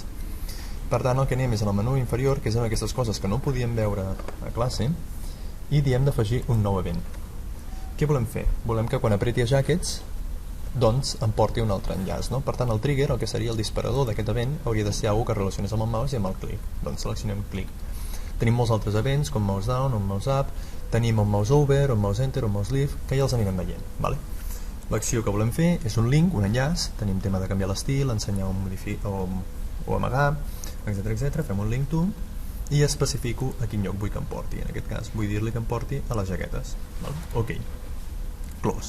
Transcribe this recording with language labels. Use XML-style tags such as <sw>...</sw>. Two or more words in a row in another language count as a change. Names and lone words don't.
<ca>Per tant, el que anem és al menú inferior, que és en aquestes coses que no podíem veure a classe, i diem d'afegir un nou event. Què volem fer? Volem que quan apreti a jackets doncs em porti un altre enllaç. Per tant, el trigger, el que seria el disparador d'aquest event, hauria de ser alguna que relacionés amb el mouse i amb el clic. Doncs seleccionem clic. Tenim molts altres events, com</ca> <en>mouse down,</en> <ca>un</ca> <en>mouse up,</en> <ca>tenim un</ca> <en>mouse over,</en> <ca>un</ca> <en>mouse enter,</en> <ca>un</ca> <en>mouse leave,</en> <ca>que ja els anirem veient. L'acció que volem fer és un link, un enllaç, tenim tema de canviar l'estil, ensenyar o amagar, etc. Fem un</ca> <en>link to</en> <ca>i especifico a quin lloc vull que em porti. En aquest cas vull dir-li que em porti a les jaquetes.</ca> <en>Ok. Close.</en>